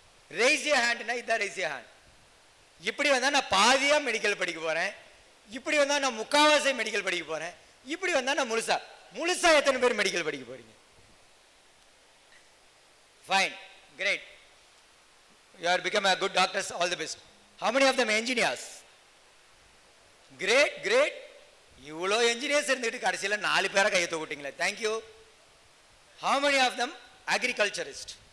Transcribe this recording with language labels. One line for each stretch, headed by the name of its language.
Tamil: Raise your ஹேண்ட்னா இதான்
English: Raise your hand.
Tamil: இப்படி வந்தா நான் பாதியா மெடிக்கல் படிக்க போறேன், இப்படி வந்தா நான் முக்காவாசி மெடிக்கல் படிக்க போறேன், இப்படி வந்தா நான் முழுசா எத்தனை பேர் மெடிக்கல் படிக்க போறீங்க?
English: Fine, great. You are become a good doctors, all the best. How many of them engineers? Great, great.
Tamil: இவ்வளோ என்ஜினியர்ஸ் இருந்துட்டு கடைசியில் 4 பேரை கையை தூக்கிட்டீங்களே, thank you.
English: How many of them agriculturist?